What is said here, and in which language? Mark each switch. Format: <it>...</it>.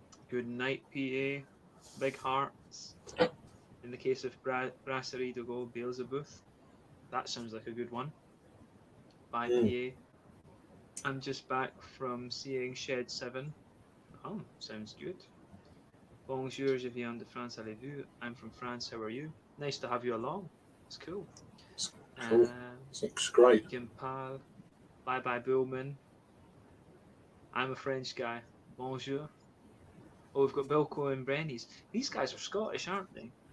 <en>Good night, PA. Big hearts. In the case of Brasserie de Gaulle Beelzebub. That sounds like a good one. By PA. I'm just back from seeing Shed 7. Oh, sounds good.</en> <fr>Bonjour, je viens de France, allez-vous?</fr> <en>I'm from France, how are you? Nice to have you along. It's cool. It's cool. It's great. Gimpal. Bye bye, Bullman. I'm a French guy. Bonjour. Oh, we've got Bilko and Brennies. These guys are Scottish, aren't they?</en>